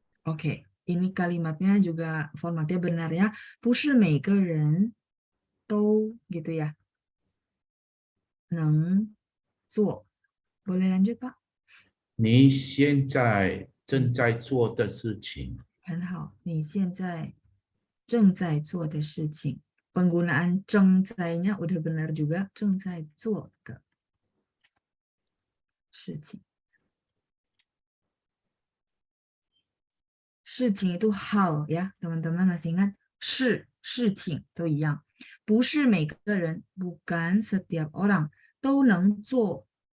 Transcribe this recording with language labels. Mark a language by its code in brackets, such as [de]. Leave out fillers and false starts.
[id] Oke, ini kalimatnya juga formatnya benar ya. [zh] 不是每个人都 [id] gitu ya. [zh] 能做. [id] Boleh lanjut Pak? [zh] 你现在正在做的事情。很好，你现在正在做的事情。 [id] Penggunaan 正在nya udah benar juga, [zh] 正在做的事情。 [id] 事情 itu hal ya, teman-teman masih ingat? [zh] 事情都一样，不是每个人 [id] bukan setiap orang [zh] 都能做。